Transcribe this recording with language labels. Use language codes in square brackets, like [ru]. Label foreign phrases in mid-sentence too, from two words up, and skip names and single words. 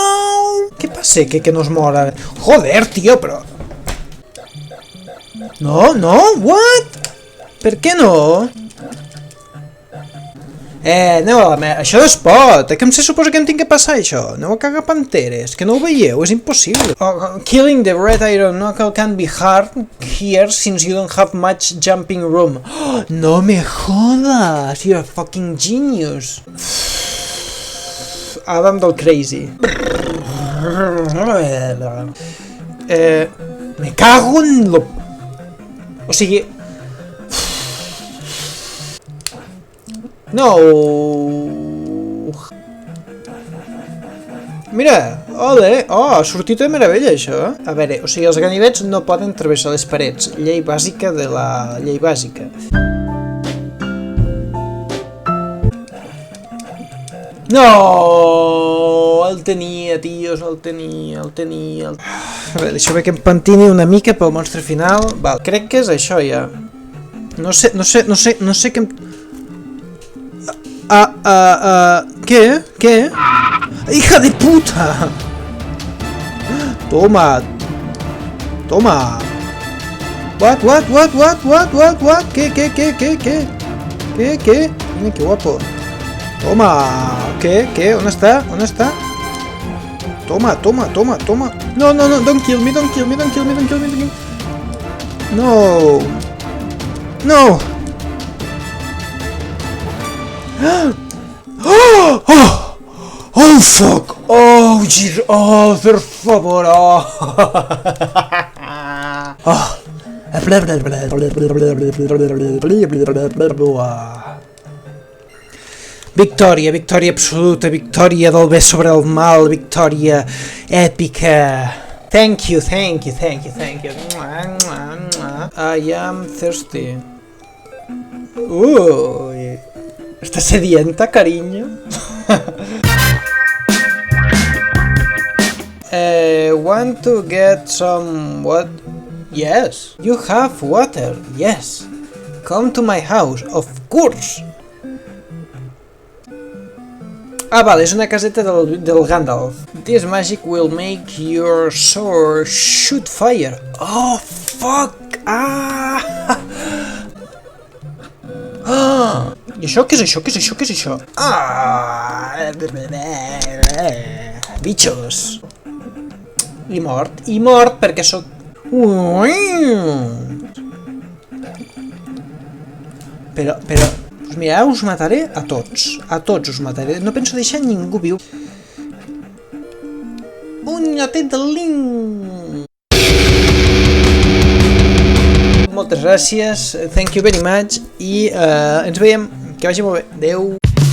[ca] Què passa que no es mor ara? Joder, tio, però... No, no, what? Per què no? Aneu a la merda, això no es pot, que em se suposa que em tinc que passar això, aneu a cagar panteres, que no ho veieu, és impossible. [en] Killing the red iron knuckle can be hard here since you don't have much jumping room. Oh, [es] no me jodas, [en] you're a fucking genius. [es] Adam del crazy. Me cago en lo... [ca] O sigui... No. Mira, ole, ha sortit de meravella això. A veure, o sigui, els ganivets no poden travessar les parets. Llei bàsica de la llei bàsica. No, el tenia, tios, el tenia. A veure, deixa-me que em pentini una mica pel monstre final. Val, crec que és això ja. No sé què em... [es] ¿Qué? ¿Qué? ¡Hija de puta! Toma. Toma. What? ¿Qué? Mira qué guapo. Toma. ¿Qué? ¿Dónde está? Toma. [en] No, don't kill me. No. Oh fuck! Oh Jesus! [ca] Oh, per favor! Oh! Victòria absoluta, victòria del bé sobre el mal, victòria èpica. [en] Thank you. I am thirsty. [es] Uy. ¿Estás sedienta, cariño? [en] Want to get some... what? Yes. You have water. Yes. Come to my house. Of course. [ca] Ah, vale, és una caseta del Gandalf. [en] This magic will make your sword shoot fire. Oh, fuck. [ca] I això què és això? Bitxos. I mort perquè sóc... Però... Pues mira, us mataré a tots us mataré, no penso deixar ningú viu. Un nyotet del link! Moltes gràcies, [en] thank you very much, [ca] i ens veiem, que vagi molt bé, adeu!